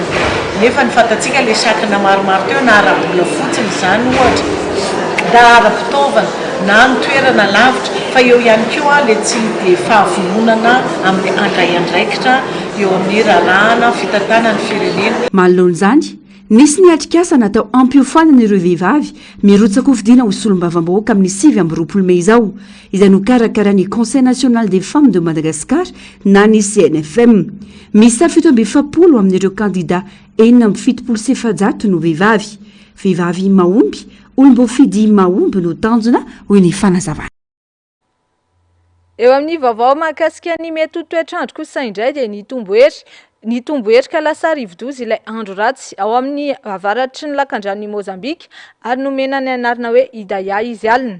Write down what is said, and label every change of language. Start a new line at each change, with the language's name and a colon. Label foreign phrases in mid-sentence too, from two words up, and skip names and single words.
Malagasy: Nefa ny fantatsika le sakana maromaro teo na ara-bola fotsiny zany ohatra, na ara-fitaovana na ny toerana lavitra, fa eo ihany koa le tsy de fahavononana amin'ny andray andraikitra eo amin'ny rarahana fitantanany firenena. Manoloan'izany nisy ny atrikasa natao ampiofanana ireo vehivavy mirotsaka ho fidiana ho solombavam-bahoaka amin'ny 7 Mey izao, izay no karakara ny Conseil national des femmes de Madagascar na ny CNFM. Misy 770 amin'ireo kandida 470 no vehivavy. Vehivavy mahomby, olom-boafidy mahomby no tanjona hoy ny fanazavana. Eo amin'ny vaovao mahakasika ny mety ho toetr'andro kosa indray dia ny tomboherika lasa rivo-doza ilay andro ratsy ao amin'ny avaratry ny lakandrany Mozambika ary nomena ny anarana hoe Idaya izy alina.